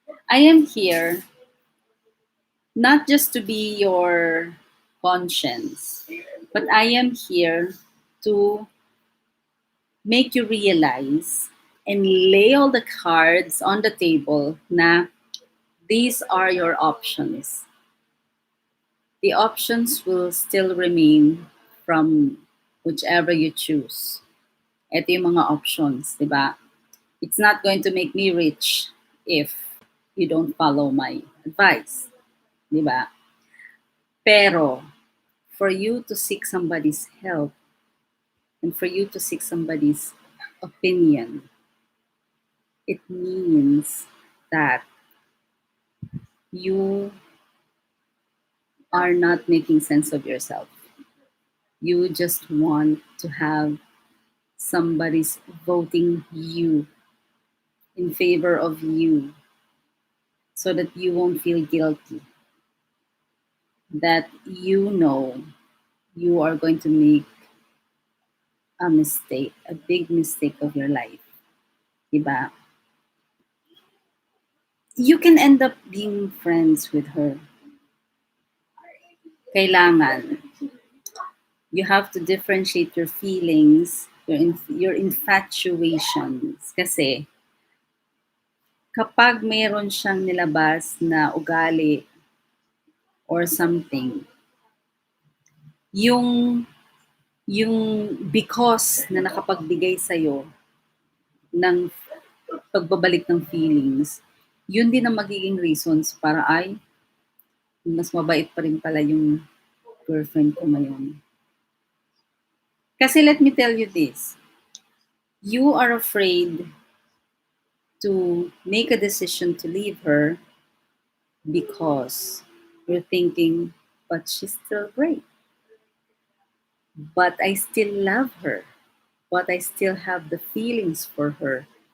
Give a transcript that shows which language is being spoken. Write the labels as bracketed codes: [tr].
[en] I am here not just to be your conscience, but I am here to make you realize and lay all the cards on the table na these are your options. The options will still remain from whichever you choose. [tl] Ito yung mga options, di ba? [en] It's not going to make me rich if you don't follow my advice, di ba? Pero, for you to seek somebody's help and for you to seek somebody's opinion, it means that you are not making sense of yourself. You just want to have somebody's voting you in favor of you so that you won't feel guilty. that you know you are going to make a mistake, a big mistake of your life, diba? You can end up being friends with her. [tl] Kailangan. [en] You have to differentiate your feelings, your infatuations. [tl] Kasi kapag mayroon siyang nilabas na ugali or something, yung yung because na nakapagbigay sa'yo ng pagbabalik ng feelings, yun din ang magiging reasons para ay mas mabait pa rin pala yung girlfriend ko ngayon. [en] Kasi let me tell you this, you are afraid to make a decision to leave her because you're thinking, but she's still great. But I still love her. But I still have the feelings for her.